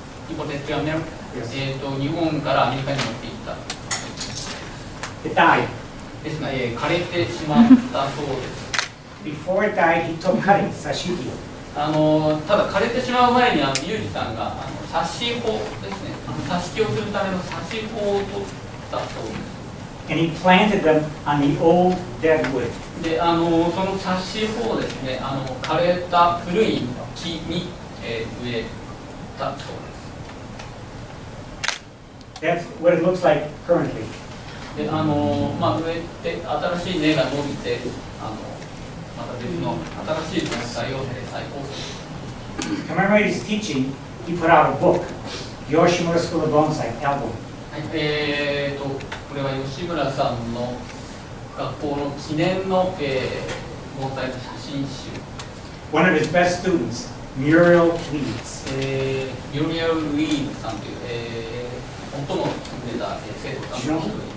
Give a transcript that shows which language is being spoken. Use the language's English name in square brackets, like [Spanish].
[English] イポテッドアメリカ、 [Japanese] 日本からアメリカに持っていった。 [English] It died. [Japanese] ですが、枯れてしまったそうです。 [English] Before it died, he took cutting, sashiki. [Japanese] ただ枯れてしまう前にユージさんが挿し穂ですね、挿し木をするための挿し穂を取ったそうです。 [English] And he planted them on the old dead wood. [Japanese] で、その挿し穂をですね、枯れた古い木に、植えたそうです。 [English] That's what it looks like currently. [Japanese] で、植えて新しい根が伸びて、また別の新しい盆栽を再興する。 [English] To commemorate his teaching, he put out a book, Yoshimura School of Bonsai album. [Japanese] はい、これは吉村さんの学校の記念の、盆栽の写真集。 [English] One of his best students, Muriel Leeds. [Japanese] ミュリアル・リードさんという、最も優れた生徒さんの一人。